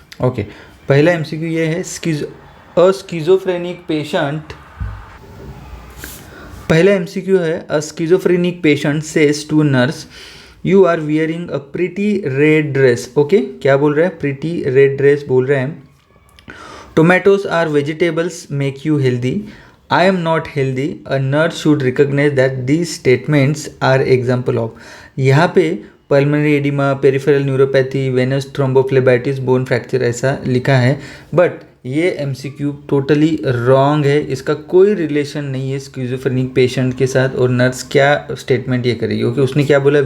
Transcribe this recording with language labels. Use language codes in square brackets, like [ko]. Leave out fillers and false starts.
[hi] Okay, पहला MCQ ये है, स्किज़ोफ्रेनिक पेशेंट। पहला MCQ है, [en] A schizophrenic patient says to nurse you are wearing a pretty red dress. Okay, [hi] क्या बोल रहा है? प्रिटी रेड ड्रेस बोल रहे हैं। [en] Tomatoes are vegetables make you healthy. I am not healthy. A nurse should recognize that these statements are example of. [hi] यहाँ पे pulmonary oedema, peripheral neuropathy, Venus thrombophlebitis, bone fracture ऐसा लिखा है, but ये MCQ totally wrong है। इसका कोई relation नहीं है स्किज़ोफ्रेनिक पेशेंट के साथ। और नर्स क्या स्टेटमेंट ये करेगी? ओके, उसने क्या बोला?